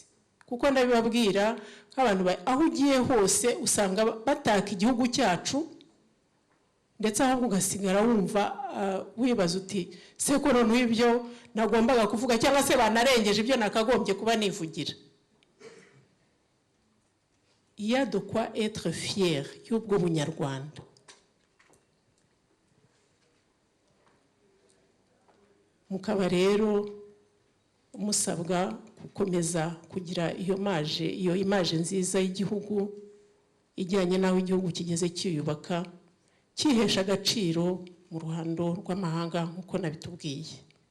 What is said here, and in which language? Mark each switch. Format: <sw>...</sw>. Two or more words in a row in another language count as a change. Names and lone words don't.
<rw>Kuko ndabibabwira nk'abantu aho ugiye hose usanga bataka igihugu cyacu, ndetse ahubwo ugasigara wumva wibaza uti se ko none ibyo nagombaga kuvuga cyangwa se banarengeje ibyo nakagombye kuba nivugira.</rw> <fr>Il y a de quoi être fier</fr> <rw>y'ubwo bunyarwanda. Mukaba rero musabwa gukomeza kugira iyo image nziza y'igihugu ijyanye n'aho igihugu kigeze cyiyubaka, cyihesha agaciro mu ruhando rw'amahanga nk'uko nabitubwiye.</rw>